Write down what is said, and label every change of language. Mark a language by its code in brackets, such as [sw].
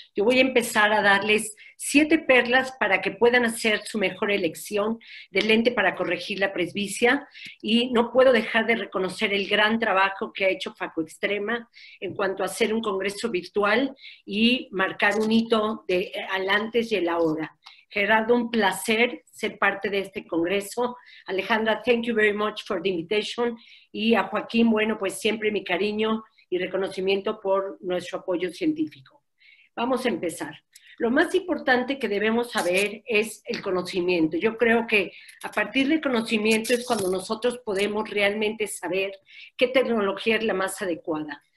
[es] Yo voy a empezar a darles 7 perlas para que puedan hacer su mejor elección de lente para corregir la presbicia, y no puedo dejar de reconocer el gran trabajo que ha hecho Faco Extrema en cuanto a hacer un congreso virtual y marcar un hito al antes y el ahora. Gerardo, un placer ser parte de este congreso. [en] Alejandra, thank you very much for the invitation. [es] Y a Joaquín, bueno, pues siempre mi cariño y reconocimiento por nuestro apoyo científico. Vamos a empezar. Lo más importante que debemos saber es el conocimiento. Yo creo que a partir del conocimiento es cuando nosotros podemos realmente saber qué tecnología es la más adecuada.